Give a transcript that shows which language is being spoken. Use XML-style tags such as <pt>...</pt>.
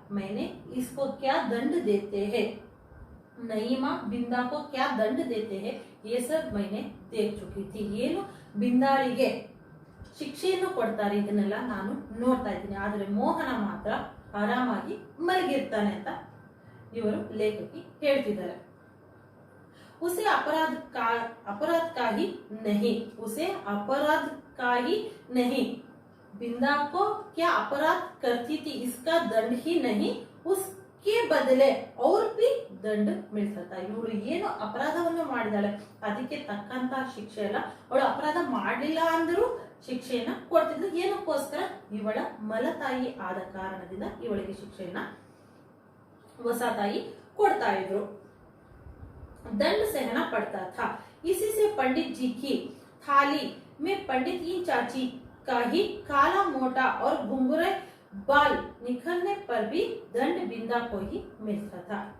<hi>मैंने इसको क्या दंड देते हैं, नई माँ बिंदा को क्या दंड देते हैं, ये सब मैंने देख चुकी थी.</hi> <kn>ಏನು ಬಿಂದಾಳಿಗೆ ಶಿಕ್ಷೆಯನ್ನು ಕೊಡ್ತಾರೆ ಇದನ್ನೆಲ್ಲ ನಾನು ನೋಡ್ತಾ ಇದ್ದೀನಿ. ಆದರೆ ಮೋಹನ ಮಾತ್ರ ಆರಾಮಾಗಿ ಮಲಗಿರ್ತಾನೆ ಅಂತ ಇವರು ಲೇಖಕಿ ಹೇಳ್ತಿದ್ದಾರೆ.</kn> <hi>उसे अपराध का ही नहीं. बिंदा को क्या अपराध करती थी इसका दंड ही नहीं, उसके बदले और भी ದಂಡ मिलता था.</hi> <kn>ಇವಳು ಏನು ಅಪರಾಧವನ್ನು ಮಾಡಿದಾಳೆ ಅದಕ್ಕೆ ತಕ್ಕಂತ ಶಿಕ್ಷೆ ಅಲ್ಲ, ಅವಳು ಅಪರಾಧ ಮಾಡಲಿಲ್ಲ ಅಂದರೂ ಶಿಕ್ಷೆಯನ್ನ ಕೊಡ್ತಿದ್ರು. ಏನಕ್ಕೋಸ್ಕರ, ಇವಳ ಮಲತಾಯಿ ಆದ ಕಾರಣದಿಂದ ಇವಳಿಗೆ ಶಿಕ್ಷೆಯನ್ನ ಹೊಸ ತಾಯಿ ಕೊಡ್ತಾ ಇದ್ರು.</kn> <hi>दंड सहना पड़ता था. इसी से पंडित जी की थाली में पंडित चाची का ही काला मोटा और घुंघरे बाल निकलने पर भी दंड बिंदा को ही मिलता था.</hi>